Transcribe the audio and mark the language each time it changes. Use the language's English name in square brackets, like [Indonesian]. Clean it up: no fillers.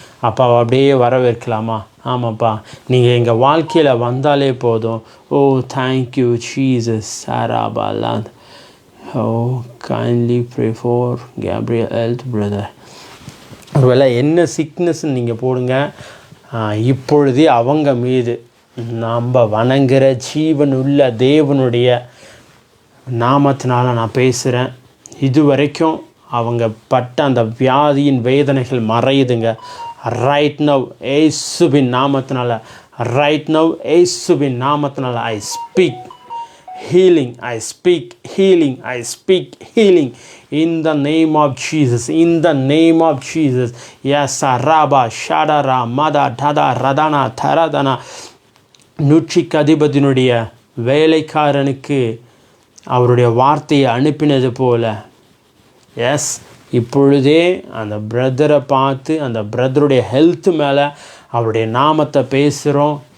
[Tamil] அப்பா அப்படியே வரவேற்கலாமா? ஆமாப்பா, நீங்கள் எங்கள் வாழ்க்கையில் வந்தாலே போதும். [English] Oh thank you Jesus. சாராபாலாந்த். Oh, kindly pray for Gabriel health brother. [Tamil] ஒருவேளை என்ன சிக்னஸ்ன்னு நீங்கள் போடுங்க. இப்பொழுதே அவங்க மீது நம்ம வணங்குற ஜீவனுள்ள தேவனுடைய நாமத்தினால நான் பேசுகிறேன். இதுவரைக்கும் அவங்க பட்ட அந்த வியாதியின் வேதனைகள் மறையுதுங்க. [English] right now [Tamil] ஏசுவின் நாமத்தினால, [English] Right now ஏசுவின் நாமத்தினால I speak healing, I speak healing, I speak healing in the name of Jesus, in the name of Jesus. Yes, Rabba Shadara Mada Tada Radana Taradana. [Tamil] நூற்றிக்கு அதிபதியினுடைய வேலைக்காரனுக்கு அவருடைய வார்த்தையை அனுப்பினது போல, எஸ் இப்பொழுதே அந்த பிரதரை பார்த்து அந்த பிரதருடைய health மேலே அவருடைய நாமத்தை பேசுகிறோம்.